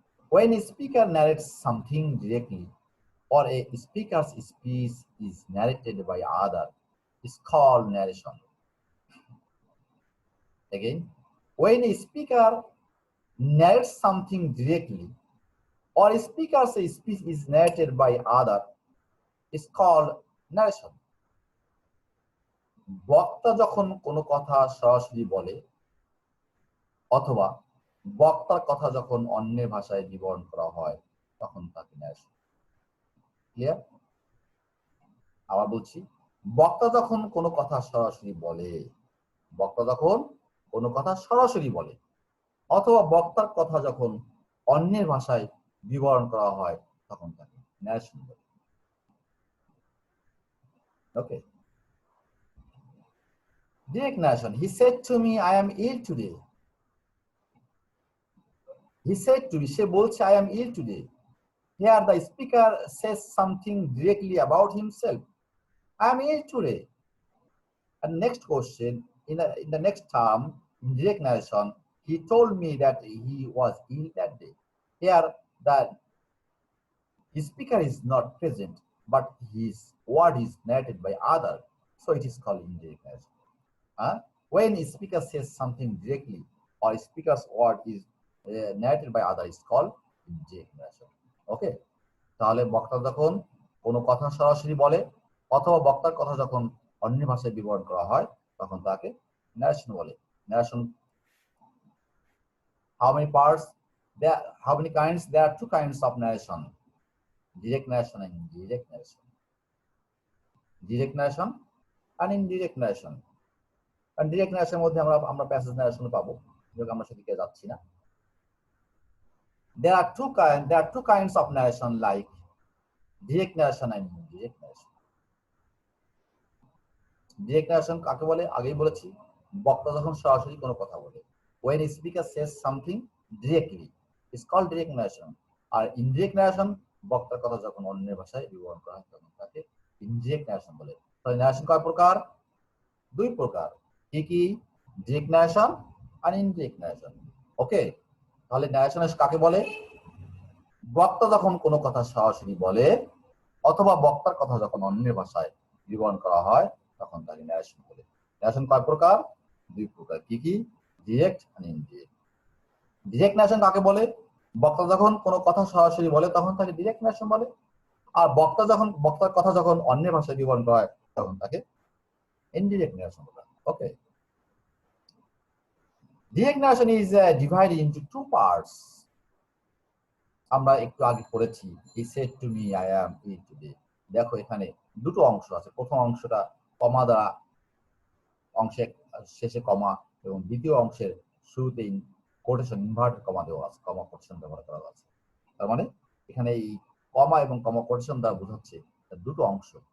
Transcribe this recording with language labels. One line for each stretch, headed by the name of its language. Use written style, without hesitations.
English: When a speaker narrates something directly or a speaker's speech is narrated by other, it's called narration. Again, when a speaker narrates something directly or a speaker's speech is narrated by other, it's called narration.
Bangla: বক্তা যখন কোনো কথা সরাসরি বলে অথবা বক্তার কথা যখন অন্যের ভাষায় বিবরণ করা হয় তখন তাকে ন্যারেশন। ক্লিয়ার? আবার বলছি, বক্তা যখন কোনো কথা সরাসরি বলে, বক্তা যখন কোনো কথা সরাসরি বলে অথবা বক্তার কথা যখন অন্যের ভাষায় বিবরণ করা হয় তখন তাকে ন্যারেশন বলে।
English: Okay, direct narration. He said to me, I am ill today. He said to me,
Bangla: সে বলছে
English: I am ill today. Here the speaker says something directly about himself. I am ill today. And next question, in the next term, in direct narration, he told me that he was ill that day. Here the speaker is not present, but his word is narrated by other, so it is called indirect narration. When a speaker says something directly or a speaker's word is narrated by other, is called indirect narration.
Bangla: ওকে, তাহলে বক্তা যখন কোনো কথা সরাসরি বলে অথবা বক্তার কথা যখন অন্য ভাষায় বিবরণ করা হয় তখন তাকে ন্যারেশন বলে।
English: Narration, how many parts there, how many kinds? There are two kinds of narration: direct narration and indirect narration. Direct narration and indirect narration. And direct narration
Bangla: মধ্যে আমরা প্যাসেজ ন্যারেশন পাবো, যেটা আমরা সেদিকে যাচ্ছি না।
English: There are two kinds of narration, like direct narration and indirect narration.
Bangla: Direct narration কাকে বলে? আগেই বলেছি, বক্তা যখন সরাসরি কোনো কথা বলে।
English: When a speaker says something directly, it's called direct narration.
Bangla: আর indirect narration, বক্তার কথা যখন অন্যের ভাষায় বিবরণ করা হয় তখন তাকে indirect narration বলে। তাহলে narration কয় প্রকার? দুই প্রকার। কি কি?
English: direct narration আর indirect narration. Okay,
Bangla: তাহলে narration কাকে বলে? বক্তা যখন কোনো কথা সরাসরি বলে অথবা বক্তার কথা যখন অন্যের ভাষায় বিবরণ করা হয় তখন তাকে ন্যারেশন বলে। ন্যারেশন কয় প্রকার? দুই প্রকার। কি কি? ডিরেক্ট আর ইনডিরেক্ট। ডিরেক্ট ন্যারেশন কাকে বলে? বক্তা যখন কোনো কথা সরাসরি বলে তখন তাকে ডিরেক্ট ন্যারেশন বলে, আর বক্তার কথা যখন অন্যের ভাষায় বিবরণ করা হয় তখন তাকে ইনডিরেক্ট ন্যারেশন বলে।
English: Okay, direct narration is divided into two parts.
Bangla: আমরা একটু আগে পড়েছি,
English: he said to me I am ill today.
Bangla: দেখো এখানে দুটো অংশ আছে। প্রথম অংশটা কমা দ্বারা, অংশের শেষে কমা, এবং দ্বিতীয় অংশের শুরুতে কোটেশন ইনভার্টেড কমা দেওয়া আছে, কমা কোটেশন ব্যবহার করা আছে। তার মানে এখানে এই কমা এবং কমা কোটেশন দ্বারা বোঝাচ্ছে দুটো অংশ।